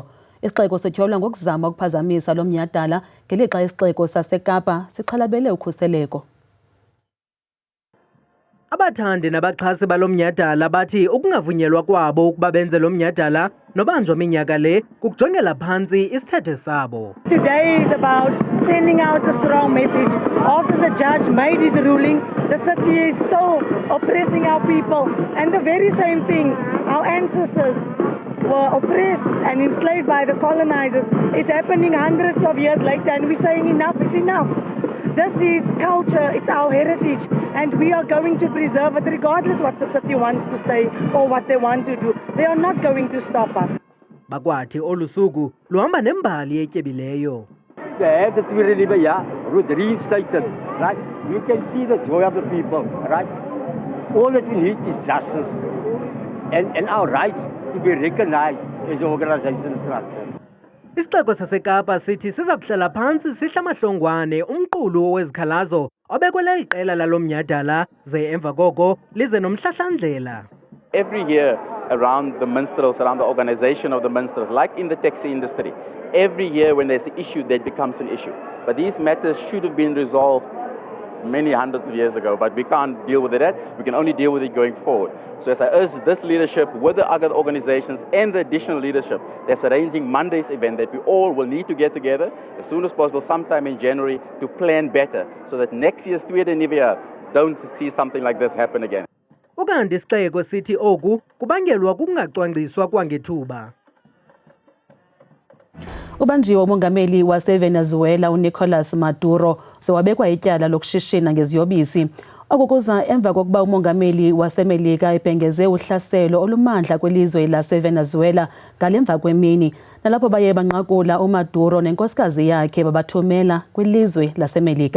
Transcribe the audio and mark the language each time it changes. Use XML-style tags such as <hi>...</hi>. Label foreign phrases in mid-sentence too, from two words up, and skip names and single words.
<xh>Isixeko sityholwa ngokuzama ukuphazamisa lo mnyhadala ngelixa isixeko saseKapa sixhalabele ukhuseleko. Abathandi nabaxhasi balo mnyhadala bathi ukungavunyelwa kwabo ukuba benze lo mnyhadala nobanjwa minyaka le kukujongela phantsi isithethe sabo.</xh> <en>Today is about sending out a strong message. After the judge made his ruling, the city is still oppressing our people. And the very same thing, our ancestors were oppressed and enslaved by the colonizers. It's happening hundreds of years later and we're saying enough is enough. This is culture, it's our heritage, and we are going to preserve it regardless what the city wants to say or what they want to do. They are not going to stop us.</en> <xh>Bakwathi olusuku luhamba nembali etyebileyo.</xh> <en>The heads of the river, yeah, would reinstated, right? You can see the joy of the people, right? All that we need is justice and our rights to be recognized as an organization structure.</en> <xh>Isixeko saseKapa sithi siza kuhlala phantsi sihla mahlongwane umqulu owezikhalazo obekwele iqela lalo mnyhadala ze emva koko lize nomhlahlandlela.</xh> <en>Every year around the minstrels, around the organization of the minstrels, like in the taxi industry, every year when there's an issue, that becomes an issue. But these matters should have been resolved many hundreds of years ago, but we can't deal with it. We can only deal with it going forward. So as I urge this leadership with the other organizations and the additional leadership that's arranging Monday's event, that we all will need to get together as soon as possible, sometime in January, to plan better so that next year's Tuya de Nieuwejaar don't see something like this happen again.</en> <xh>Ukanti isixeko sithi oku kubangelwa kungacwangciswa kwangethuba. Ubanjiwe umongameli waseVenezuela uNicolas Maduro sewabekwa ityala lokushishina ngeziyobisi. Okukuza emva kokuba umongameli waseMelika ebhengeze uhlaselo olumandla kwelizwe laseVenezuela ngalemva kwemini, nalapho baye banqakula uMaduro nenkosikazi yakhe babathumela kwilizwe laseMelika.</xh>